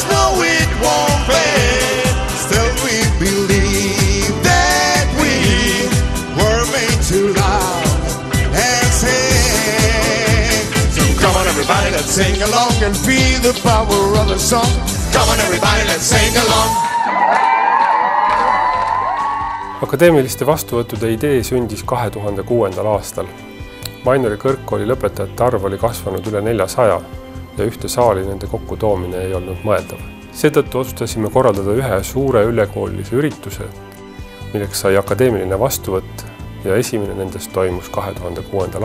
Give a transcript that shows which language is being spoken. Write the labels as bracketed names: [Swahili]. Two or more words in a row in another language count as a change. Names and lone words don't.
[English] No, it won't fade. Still we believe that we were made to love and sing. So come on everybody, let's sing along and feel the power of the song. Come on everybody, let's sing along. [Estonian] Akadeemiliste vastuvõttude idee sündis 2006. aastal. Mainori kõrgkooli lõpetajate arv oli kasvanud üle 400 ja ühte saali nende kokkutoomine ei olnud mõeldav. Seetõttu otsustasime korraldada ühe suure ülekoolilise ürituse, milleks sai akadeemiline vastuvõtt ja esimene nendest toimus 2006.